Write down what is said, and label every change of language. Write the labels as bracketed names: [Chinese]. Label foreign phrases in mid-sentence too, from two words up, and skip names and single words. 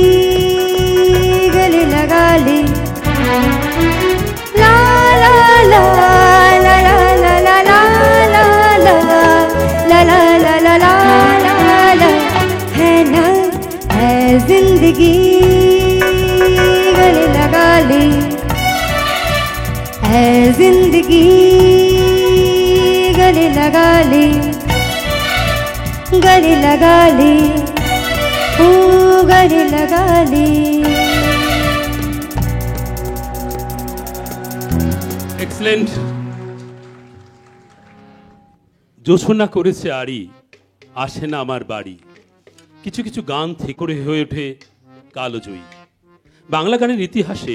[Hindi] गले लगा ले ला ला ला ला ला ला ला ला ला ला ला ला ला ला ला है ना ऐ जिंदगी गले लगा ले ऐ जिंदगी गले लगा ले गले लगा ले ओ गले लगा ले [Bangla] এক্সেলেন্ট জোছনা করেছে আড়ি আসে না আমার বাড়ি কিছু কিছু গান থেকে হয়ে ওঠে কালজয়ী বাংলা গানের ইতিহাসে